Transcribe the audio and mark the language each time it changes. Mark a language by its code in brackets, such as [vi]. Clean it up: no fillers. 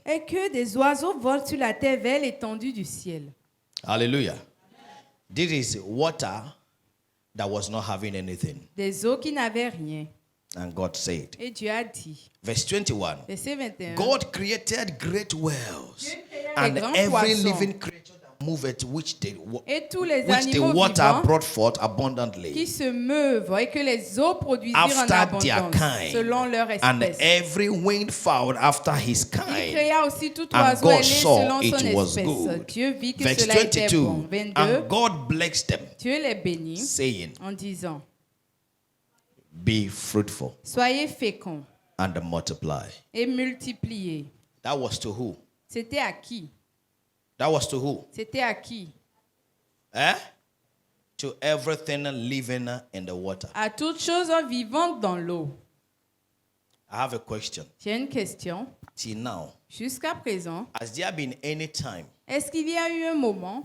[fr] et que des oiseaux volent sur la terre vers l'étendue du ciel. Hallelujah. [en] This is water that was not having anything. [fr] Des eaux qui n'avaient rien. [en] And God said, [fr] Et Dieu a dit, [en] verse 21, [fr] verset 21, [en] God created great wells [fr] Dieu créa [en] and [fr] les grands [en] every [fr] poissons [en] living creature that moveth, which the [fr] et tous les [en] which the [fr] animaux [en] water [fr] vivants [en] brought forth [fr] qui [en] abundantly [fr] se meuvent et que les eaux produisirent en [en] after their [fr] abondance [en] kind, [fr] selon leur [en] and [fr] espèce. [en] every winged fowl after his [fr] Il [en] kind. [fr] créa aussi tout [en] And [fr] oiseau [en] God [fr] ailé [en] saw [fr] selon [en] it [fr] son [en] was [fr] espèce. [en] good. [fr] Dieu vit que [en] Verse [fr] cela était bon. 22, 22, [en] and God blessed them, [fr] Dieu les bénit [en] saying, [fr] en disant, [en] be fruitful [fr] soyez féconds [en] and multiply. [fr] et multiplier. [en] That was to who? [fr] C'était à qui? [en] That was to who? [fr] C'était à qui? Eh? [en] To everything living in the water. [fr] À toute chose vivante dans l'eau. [en] I have a question. [fr] J'ai une question. [en] Till now, [fr] Jusqu'à présent, [en] has there been any time [fr] est-ce qu'il y a eu un moment